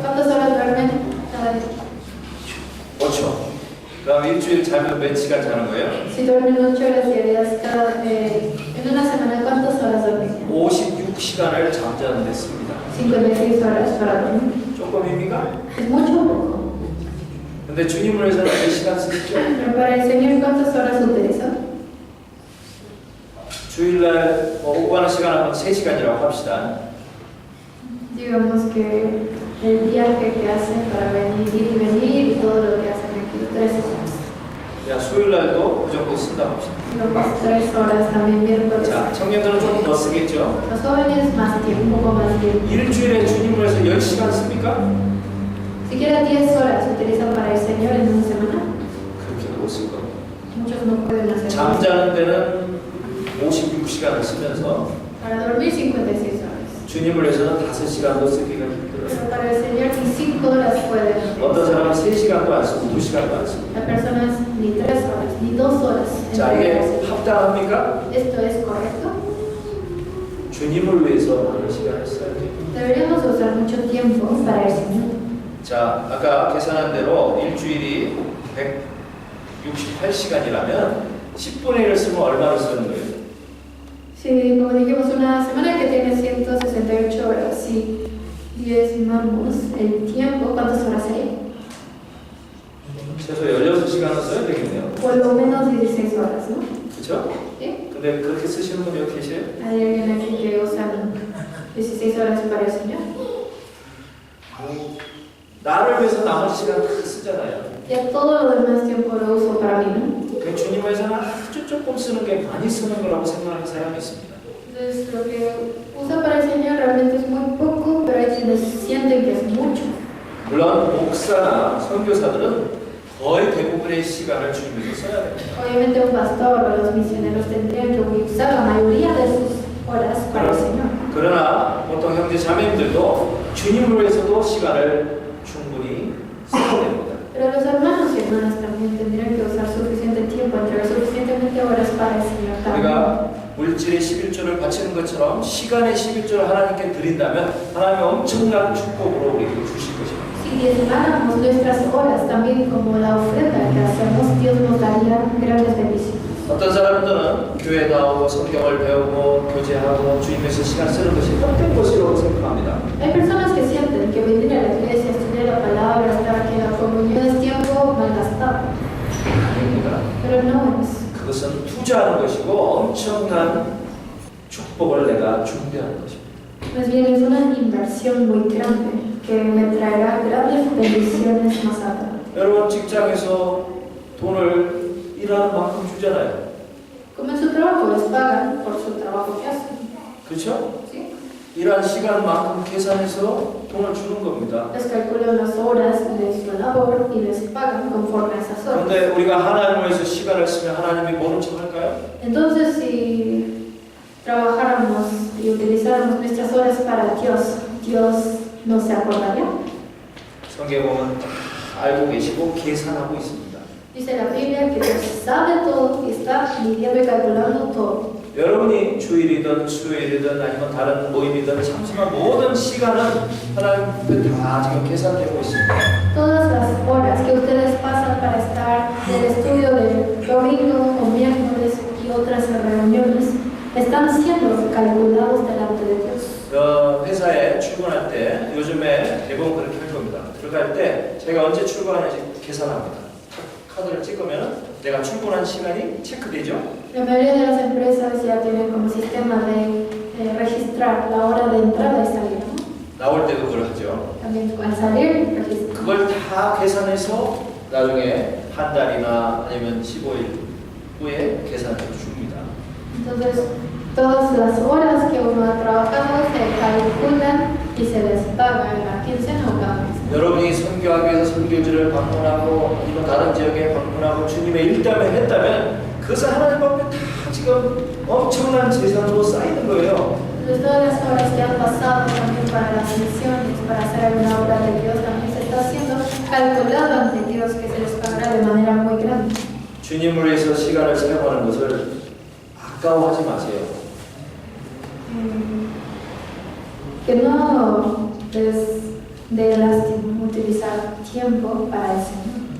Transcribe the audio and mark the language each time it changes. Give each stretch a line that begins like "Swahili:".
Spanish: ¿Cuántas horas duermen cada día?
Korean: 5초. 그럼 일주일 자면 몇 시간 자는 거예요?
Spanish: Si duermen 8 horas diarias en una semana, ¿cuántas horas dormirían?
Korean: 56시간을 잠자는데 씁니다.
Spanish: 56 horas para dormir.
Korean: 조금입니까?
Spanish: Es mucho o poco.
Korean: 근데 주님을 위해서는 몇 시간 쓰시죠?
Spanish: Pero para el Señor, ¿cuántas horas utilizan?
Korean: 주일날 오고 가는 시간 하면 3시간이라고 합시다.
Spanish: Digamos que el viaje que hacen para venir y venir y todo lo que hacen aquí, 3 horas.
Korean: 야, 수요일날도 그 정도 쓴다고 합시다.
Spanish: Luego 3 horas también miércoles.
Korean: 자, 청년들은 조금 더 쓰겠죠?
Spanish: Los jóvenes más tiempo, un poco más tiempo.
Korean: 일주일에 주님을 위해서 10시간 씁니까?
Spanish: Siquiera 10 horas se utilizan para el Señor en una semana.
Korean: 그렇게 못 쓸 겁니다.
Spanish: Muchos no pueden hacer eso.
Korean: 잠자는 데는 56시간을 쓰면서
Spanish: Para dormir 56 horas.
Korean: 주님을 위해서는 5시간도 쓰기가 힘들어요.
Spanish: Pero para el Señor ni 5 horas pueden.
Korean: 어떤 사람은 3시간도 안 쓰고 2시간도 안 쓰고.
Spanish: Hay personas ni 3 horas, ni 2 horas.
Korean: 자, 이게 합당합니까?
Spanish: ¿Esto es correcto?
Korean: 주님을 위해서 많은 시간을 써야 돼요.
Spanish: Deberíamos usar mucho tiempo para el Señor.
Korean: 자, 아까 계산한 대로 일주일이 168시간이라면 10분의 1을 쓰면 얼마를 쓰는 거예요?
Spanish: Si, como dijimos, una semana que tiene 168 horas, si diezmamos el tiempo, ¿cuántas horas sería?
Korean: 최소 16시간은 써야 되겠네요.
Spanish: Por lo menos 16 horas, ¿no?
Korean: 그렇죠?
Spanish: ¿Sí?
Korean: 근데 그렇게 쓰시는 분 여기 계세요?
Spanish: ¿Hay alguien aquí que usan 16 horas para el Señor?
Korean: 나를 위해서 나머지 시간 다 쓰잖아요.
Spanish: Ya todo lo demás tiempo lo uso para mí, ¿no?
Korean: 그 주님을 위해서는 아주 조금 쓰는 게 많이 쓰는 거라고 생각하는 사람이 있습니다.
Spanish: Entonces, lo que usa para el Señor realmente es muy poco, pero hay quienes sienten que es mucho.
Korean: 물론 목사나 선교사들은 거의 대부분의 시간을 주님 위해서 써야 됩니다.
Spanish: Obviamente un pastor o los misioneros tendrían que usar la mayoría de sus horas para el Señor.
Korean: 그러나 보통 형제 자매님들도 주님을 위해서도 시간을 충분히 써야 됩니다.
Spanish: Pero los hermanos y hermanas también tendrían que usar suficiente tiempo, entregar suficientemente horas para el Señor también.
Korean: 우리가 물질의 11조를 바치는 것처럼 시간의 11조를 하나님께 드린다면 하나님이 엄청난 축복으로 우리에게 주실 것입니다.
Spanish: Si diezmáramos nuestras horas también como la ofrenda que hacemos, Dios nos daría grandes bendiciones.
Korean: 어떤 사람들은 교회 나오고 성경을 배우고 교제하고 주님에서 시간 쓰는 것이 헛된 것이라고 생각합니다.
Spanish: Hay personas que sienten que venir a la iglesia, estudiar la palabra, estar aquí en la comunión es tiempo malgastado.
Korean: 아닙니다.
Spanish: Pero no es.
Korean: 그것은 투자하는 것이고 엄청난 축복을 내가 준비하는 것입니다.
Spanish: Más bien es una inversión muy grande que me traerá grandes bendiciones más adelante.
Korean: 여러분 직장에서 돈을 일하는 만큼 주잖아요.
Spanish: Como en su trabajo les pagan por su trabajo que hacen.
Korean: 그렇죠?
Spanish: ¿Sí?
Korean: 일한 시간만큼 계산해서 돈을 주는 겁니다.
Spanish: Les calculan las horas de su labor y les pagan conforme a esas horas.
Korean: 그런데 우리가 하나님을 위해서 시간을 쓰면 하나님이 모른 척 할까요?
Spanish: Entonces, si trabajáramos y utilizáramos nuestras horas para Dios, ¿Dios no se acordaría?
Korean: 성경에 보면 다 알고 계시고 계산하고 있습니다.
Spanish: Dice la Biblia que Dios sabe todo y está midiendo y calculando todo.
Korean: 여러분이 주일이든 수요일이든 아니면 다른 모임이든 참석한 모든 시간은 하나님 앞에 다 지금 계산되고 있습니다.
Spanish: Todas las horas que ustedes pasan para estar en el estudio del domingo o miércoles y otras reuniones están siendo calculados delante de Dios.
Korean: 회사에 출근할 때 요즘에 대부분 그렇게 할 겁니다. 들어갈 때 제가 언제 출근하는지 계산합니다. 카드를 찍으면 내가 출근한 시간이 체크되죠.
Spanish: La mayoría de las empresas ya tienen como sistema de registrar la hora de entrada y salida, ¿no?
Korean: 나올 때도 그걸 하죠.
Spanish: También al salir, registran.
Korean: 그걸 다 계산해서 나중에 한 달이나 아니면 15일 후에 계산해 줍니다.
Spanish: Entonces, todas las horas que uno ha trabajado se calculan y se les paga en la quincena o cada mes.
Korean: 여러분이 선교하기 위해서 선교지를 방문하고 아니면 다른 지역에 방문하고 주님의 일담을 했다면 그것은 하나님 앞에 다 지금 엄청난 재산으로 쌓이는 거예요.
Spanish: Entonces, todas las horas que han pasado también para las misiones, para hacer alguna obra de Dios, también se está haciendo calculado ante Dios que se les pagará de manera muy grande.
Korean: 주님을 위해서 시간을 사용하는 것을 아까워하지 마세요.
Spanish: Que no es de lástima utilizar tiempo para el Señor.